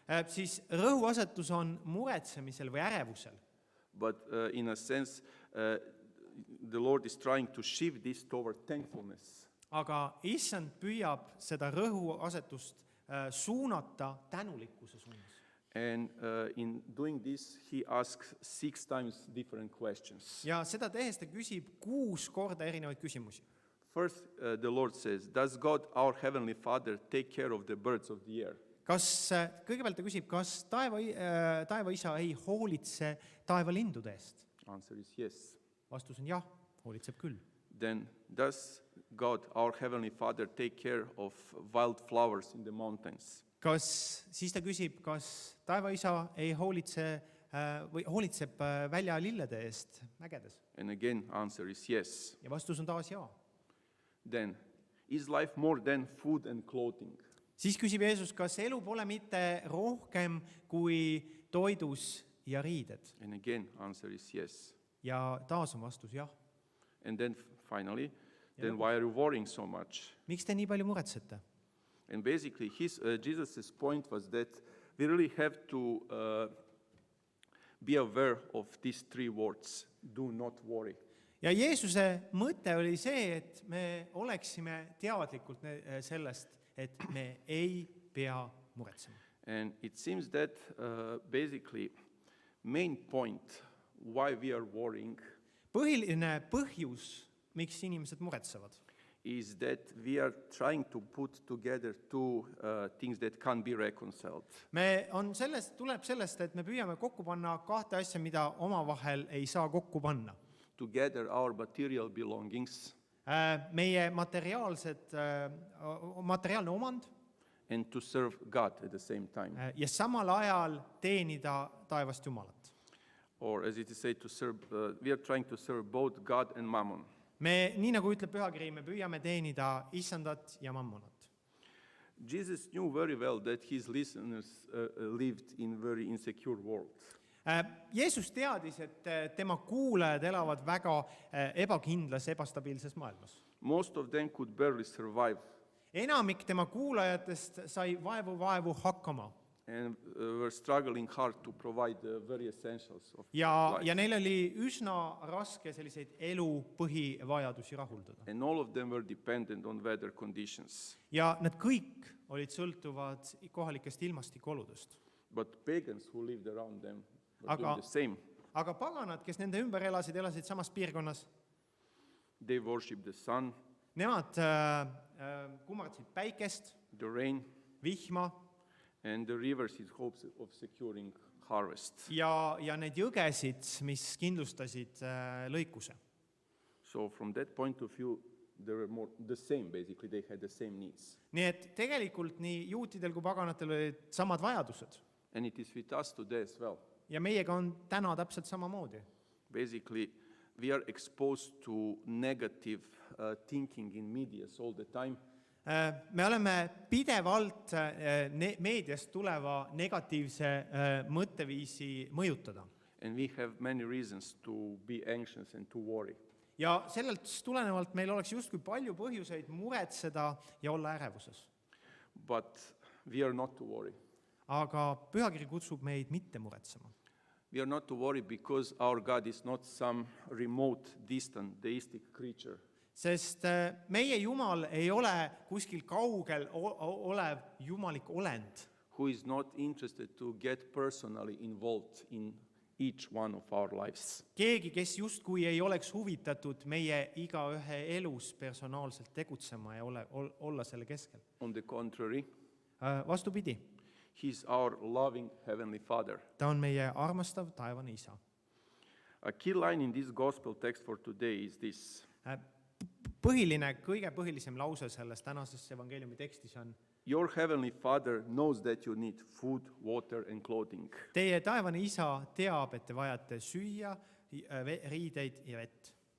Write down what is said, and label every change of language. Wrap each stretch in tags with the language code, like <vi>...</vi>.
<et>siis rõhuasetus on muretsemisel või ärevusel.</et> <en>but in a sense, the Lord is trying to shift this toward thankfulness.</en> <et>Aga issand püüab seda rõhuasetust suunata tänulikkuse suunas.</et> <en>And in doing this, He asks 6 times different questions.</en> <et>Ja seda tehes ta küsib 6 korda erinevaid küsimusi.</et> <en>First, the Lord says, does God, our Heavenly Father, take care of the birds of the air?</en> <et>Kõigepealt ta küsib, kas taeva isa ei hoolitse taevalindude eest?</et> <en>Answer is yes.</en> <et>Vastus on jah, hoolitseb küll.</et> <en>Then, does God, our Heavenly Father, take care of wild flowers in the mountains?</en> <et>Siis ta küsib, kas taeva isa ei hoolitseb väljalillede eest mägedes?</et> <en>And again, answer is yes.</en> <et>Ja vastus on taas jaa.</et> <en>Then, is life more than food and clothing?</en> <et>Siis küsib Jeesus, kas elu pole mitte rohkem kui toidus ja riided?</et> <en>And again, answer is yes.</en> <et>Ja taas on vastus jah.</et> <en>And then finally, then why are you worrying so much?</en> <et>Miks te nii palju muretsete?</et> <en>And basically, Jesus' point was that we really have to be aware of these 3 words, do not worry.</en> <et>Ja Jeesuse mõte oli see, et me oleksime teadlikult sellest, et me ei pea muretsema.</et> <en>And it seems that basically main point why we are worrying</en> <et>Põhiline põhjus, miks inimesed muretsevad,</et> <en>is that we are trying to put together 2 things that can't be reconciled.</en> <et>tuleb sellest, et me püüame kokku panna 2 asja, mida omavahel ei saa kokku panna.</et> <en>Together our material belongings</en> <et>Meie materiaalne omand</et> <en>and to serve God at the same time.</en> <et>ja samal ajal teenida taevast Jumalat.</et> <en>Or as it is said, to serve, we are trying to serve both God and Mammon.</en> <et>Me, nii nagu ütleb pühakiri, me püüame teenida issandat ja mammonat.</et> <en>Jesus knew very well that his listeners lived in very insecure world.</en> <et>Jeesus teadis, et tema kuulajad elavad väga ebakindlas, ebastabiilses maailmas.</et> <en>Most of them could barely survive</en> <et>Enamik tema kuulajatest sai vaevu hakkama</et> <en>and were struggling hard to provide the very essentials of</en> <et>ja</et> <en>life.</en> <et>neil oli üsna raske selliseid elu põhivajadusi rahuldada.</et> <en>And all of them were dependent on weather conditions.</en> <et>Ja nad kõik olid sõltuvad kohalikest ilmastikuoludest.</et> <en>But pagans who lived around them were</en> <et>Aga-</et> <en>doing the same.</en> <et>Aga paganad, kes nende ümber elasid samas piirkonnas,</et> <en>They worshiped the sun,</en> <et>nemad kummardasid päikest,</et> <en>the rain,</en> <et>vihma</et> <en>and the rivers in hopes of securing harvest.</en> <et>ja neid jõgesid, mis kindlustasid lõikuse.</et> <en>So from that point of view, they were more the same, basically. They had the same needs.</en> <et>Nii et tegelikult nii juutidel kui paganatel olid samad vajadused.</et> <en>And it is with us today as well.</en> <et>Ja meiega on täna täpselt samamoodi.</et> <en>Basically, we are exposed to negative thinking in medias all the time.</en> <et>Me oleme pidevalt meediast tuleva negatiivse mõtteviisi mõjutada.</et> <en>And we have many reasons to be anxious and to worry.</en> <et>Ja sellelt tulenevalt meil oleks justkui palju põhjuseid muretseda ja olla ärevuses.</et> <en>But we are not to worry.</en> <et>Aga pühakiri kutsub meid mitte muretsema.</et> <en>We are not to worry because our God is not some remote, distant, deistic creature.</en> <et>Sest meie Jumal ei ole kuskil kaugel olev jumalik olend,</et> <en>Who is not interested to get personally involved in each one of our lives.</en> <et>keegi, kes justkui ei oleks huvitatud meie igaühe elus personaalselt tegutsema ja olla selle keskel.</et> <en>On the contrary,</en> <et>Vastupidi,</et> <en>He is our loving Heavenly Father.</en> <et>ta on meie armastav taevane isa.</et> <en>A key line in this gospel text for today is this.</en> <et>Kõige põhilisem lause selles tänases evangeeliumi tekstis on:</et> <en>Your Heavenly Father knows that you need food, water, and clothing.</en> <et>teie taevane isa teab, et te vajate süüa, riideid ja vett.</et>